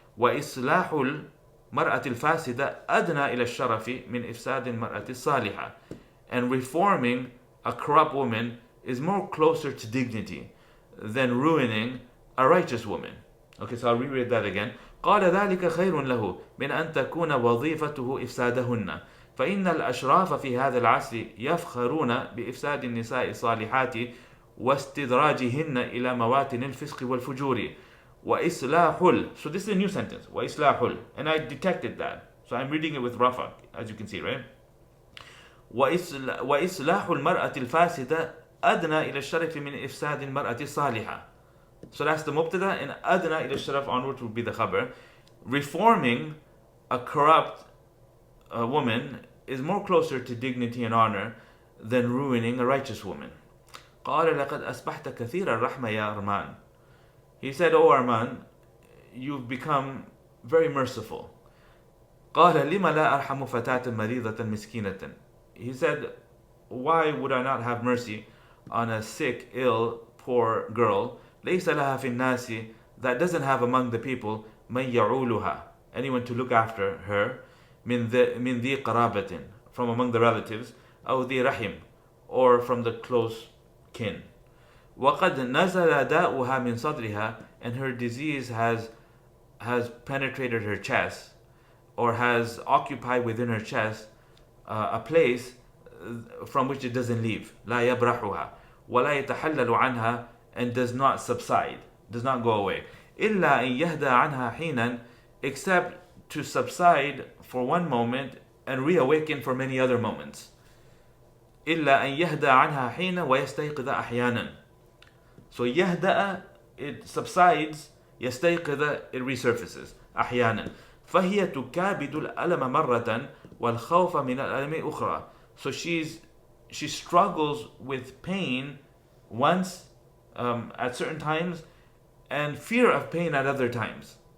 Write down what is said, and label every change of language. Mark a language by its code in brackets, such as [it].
[ar] وإصلاح المرأة الفاسدة أدنى إلى الشرف من إفساد المرأة الصالحة, [en] and reforming a corrupt woman is more closer to dignity than ruining a righteous woman. Okay, so I'll reread that again. [ar] قال ذلك خير له من أن تكون وظيفته إفسادهن. فإن الأشراف في هذا العصر يفخرون بإفساد النساء الصالحات واستدراجهن إلى مواطن الفسق والفجور. [en] وإصلاح, so this is a new sentence, وإصلاح, and I detected that, so I'm reading it with Rafa, as you can see, right? [ar] وإصلاح المرأة الفاسدة أدنى إلى الشرف من إفساد المرأة الصالحة. [en] So that's the mubtada, and أدنى إلى الشرف onwards would be the khabar. reforming a corrupt woman is more closer to dignity and honor than ruining a righteous woman. [ar] قال لقد أصبحت كثير الرحمة يا أرمان. [en] He said, "Oh Armand, you've become very merciful." [ar] قال لم لا أرحم فتاة مريضة مسكينة. [en] He said, "Why would I not have mercy on a sick, ill, poor girl [ar] ليس لها في الناس, [en] that doesn't have among the people [ar] من يعولها, [en] anyone to look after her, [ar] من ذي قرابة, [en] from among the relatives, [ar] أو ذي رحم, [en] or from the close kin. [ar] وقد نزل داؤها من صدرها, [en] and her disease has penetrated her chest, or has occupied within her chest a place from which it doesn't leave. [ar] لا يبرحها ولا يتحلل عنها, [en] and does not subside, does not go away. [ar] إلا أن يهدى عنها حينا, [en] except to subside for one moment and reawaken for many other moments. [ar] إلا أن يهدى عنها حينا ويستيقظ أحيانا. [en] So يهدأ, it subsides, يستيقظ, it resurfaces أحيانا. [ar] فهي تكابد الألم مرة والخوف من الألم أخرى. [en] So she struggles with pain once, at certain times, and fear of pain at other times.